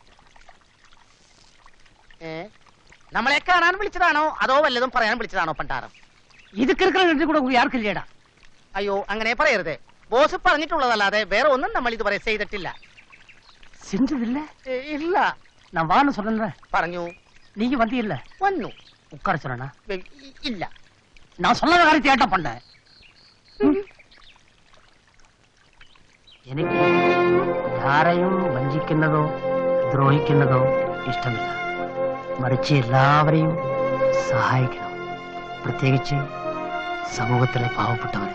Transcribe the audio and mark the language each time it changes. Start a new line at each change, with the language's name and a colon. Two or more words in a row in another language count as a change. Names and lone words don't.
Malayalam: നമ്മളെ കാണാൻ വിളിച്ചതാണോ അതോ വല്ലതും പറയാൻ വിളിച്ചതാണോ പണ്ടാരം? ഇത് കൂടെ ആർക്കില്ലേടാ. അയ്യോ, അങ്ങനെ പറയരുതേ. ബോസ് പറഞ്ഞിട്ടുള്ളതല്ലാതെ വേറെ ഒന്നും നമ്മൾ ഇതുവരെ ചെയ്തിട്ടില്ല. ഇല്ല.
Tamil: நான் வான்னு சொன்னேன்.
Malayalam: പറഞ്ഞു.
Tamil: நீங்க வந்தீல்ல?
Malayalam: വന്നു.
Tamil: உட்கார சொன்னா?
Malayalam: ഇല്ല.
Tamil: நான் சொல்லாத காரியத்தை ஏட்டா பண்ண.
Malayalam: എനിക്ക് ആരെയും വഞ്ചിക്കുന്നതോ ദ്രോഹിക്കുന്നതോ ഇഷ്ടമില്ല. മറിച്ച് എല്ലാവരെയും സഹായിക്കണം, പ്രത്യേകിച്ച് സമൂഹത്തിലെ പാവപ്പെട്ടവരെ.